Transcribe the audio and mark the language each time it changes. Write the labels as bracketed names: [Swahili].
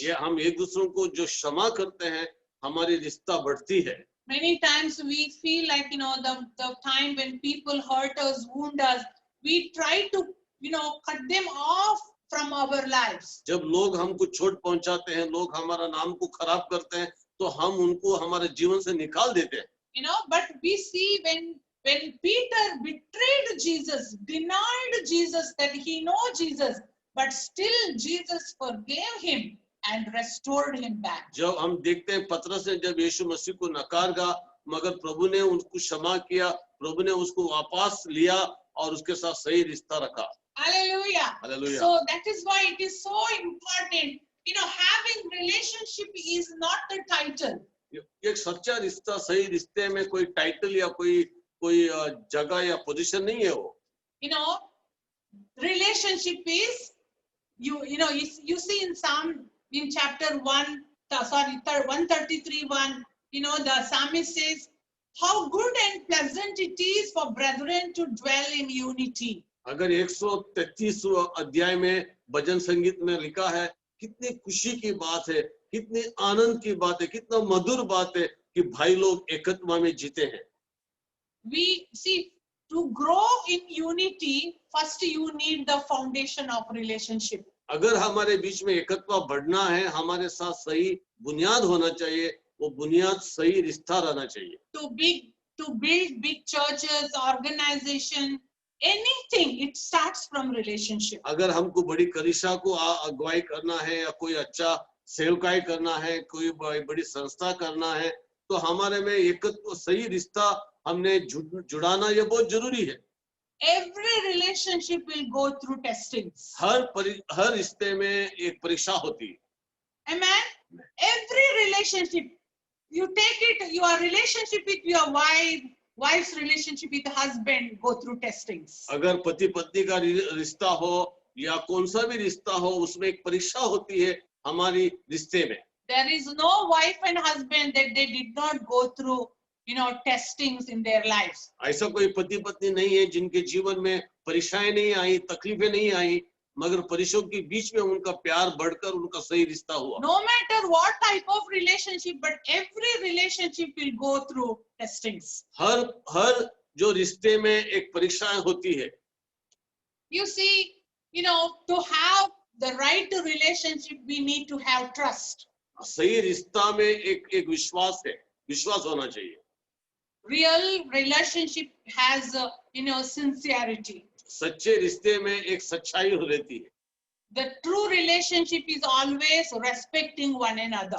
[Hindi] ये हम एक दूसरों को जो क्षमा करते हैं, हमारी रिश्ता बढ़ती है। [English] Many times we feel like, the time when people hurt us, wound us, we try to, cut them off from our lives. [Hindi] जब लोग हमको चोट पहुंचाते हैं, लोग हमारा नाम को खराब करते हैं, तो हम उनको हमारे जीवन से निकाल देते हैं। [English] But we see when Peter betrayed Jesus, denied Jesus that he knows Jesus, but still Jesus forgave him and restored him back. [Hindi] जब हम देखते हैं पतरस ने जब यीशु मसीह को नकारा, मगर प्रभु ने उनको क्षमा किया, प्रभु ने उसको वापस लिया और उसके साथ सही रिश्ता रखा। [English] Hallelujah. Hallelujah. So that is why it is so important. Having relationship is not the title. [Hindi] एक सच्चा रिश्ता, सही रिश्ते में कोई टाइटल या कोई जगह या पोजीशन नहीं है वो। [English] Relationship is you see in chapter 133:1, the psalmist says, how good and pleasant it is for brethren to dwell in unity. [Hindi] अगर 133 अध्याय में भजन संगीत में लिखा है, कितनी खुशी की बात है, कितनी आनंद की बात है, कितना मधुर बात है कि भाई लोग एकत्व में जीते हैं। [English] We see, to grow in unity, first you need the foundation of relationship. [Hindi] अगर हमारे बीच में एकत्व बढ़ना है, हमारे साथ सही बुनियाद होना चाहिए, वो बुनियाद सही रिश्ता रहना चाहिए। [English] To build big churches, organization, anything, it starts from relationship. [Hindi] अगर हमको बड़ी कलीसिया को अगुवाई करना है या कोई अच्छा सेवकाई करना है, कोई बड़ी संस्था करना है, तो हमारे में एकत्व सही रिश्ता हमने जुड़ाना ये बहुत जरूरी है। [English] Every relationship will go through testings. [Hindi] हर रिश्ते में एक परीक्षा होती है। [English] Amen. Every relationship, you take it, your relationship with your wife's relationship with husband go through testings. [Hindi] अगर पति पत्नी का रिश्ता हो या कौन सा भी रिश्ता हो, उसमें एक परीक्षा होती है हमारी रिश्ते में। [English] There is no wife and husband that they did not go through, testings in their lives. [Hindi] ऐसा कोई पति पत्नी नहीं है जिनके जीवन में परीक्षाएं नहीं आई, तकलीफें नहीं आई, मगर परीक्षाओं के बीच में उनका प्यार बढ़कर उनका सही रिश्ता हुआ। [English] No matter what type of relationship, but every relationship will go through testings. [Hindi] हर जो रिश्ते में एक परीक्षाएं होती है। [English] You see, to have the right relationship, we need to have trust. [Hindi] सही रिश्ता में एक विश्वास है, विश्वास होना चाहिए. [English] Real relationship has, sincerity. [Hindi] सच्चे रिश्ते में एक सच्चाई रहती है. [English] The true relationship is always respecting one another.